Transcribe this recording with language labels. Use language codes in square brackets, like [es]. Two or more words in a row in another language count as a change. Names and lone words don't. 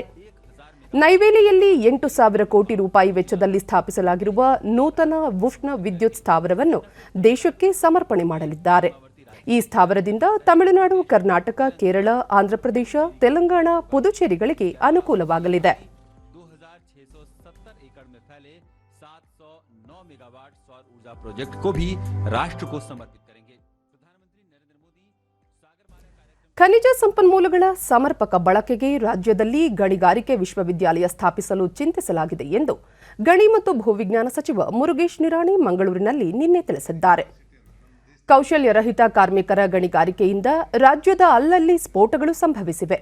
[kn] ನೈವೇಲಿಯಲ್ಲಿ 8,000 ಕೋಟಿ ರೂಪಾಯಿ ವೆಚ್ಚದಲ್ಲಿ ಸ್ಥಾಪಿಸಲಾಗಿರುವ ನೂತನ ಉಷ್ಣ ವಿದ್ಯುತ್ ಸ್ಥಾವರವನ್ನು ದೇಶಕ್ಕೆ ಸಮರ್ಪಣೆ ಮಾಡಲಿದ್ದಾರೆ. ಈ ಸ್ಥಾವರದಿಂದ ತಮಿಳುನಾಡು, ಕರ್ನಾಟಕ, ಕೇರಳ, ಆಂಧ್ರಪ್ರದೇಶ, ತೆಲಂಗಾಣ, ಪುದುಚೇರಿಗಳಿಗೆ ಅನುಕೂಲವಾಗಲಿದೆ. [hi] प्रोजेक्ट को भी राष्ट्र को समर्पित करेंगे. प्रधानमंत्री नरेंद्र मोदी [kn] ಖನಿಜ ಸಂಪನ್ಮೂಲಗಳ ಸಮರ್ಪಕ ಬಳಕೆಗೆ ರಾಜ್ಯದಲ್ಲಿ ಗಣಿಗಾರಿಕೆ ವಿಶ್ವವಿದ್ಯಾಲಯ ಸ್ಥಾಪಿಸಲು ಚಿಂತಿಸಲಾಗಿದೆ ಎಂದು ಗಣಿ ಮತ್ತು ಭೂವಿಜ್ಞಾನ ಸಚಿವ ಮುರುಗೇಶ್ ನಿರಾಣಿ ಮಂಗಳೂರಿನಲ್ಲಿ ನಿನ್ನೆ ತಿಳಿಸಿದ್ದಾರೆ. ಕೌಶಲ್ಯರಹಿತ ಕಾರ್ಮಿಕರ ಗಣಿಗಾರಿಕೆಯಿಂದ ರಾಜ್ಯದ ಅಲ್ಲಲ್ಲಿ ಸ್ಫೋಟಗಳು ಸಂಭವಿಸಿವೆ.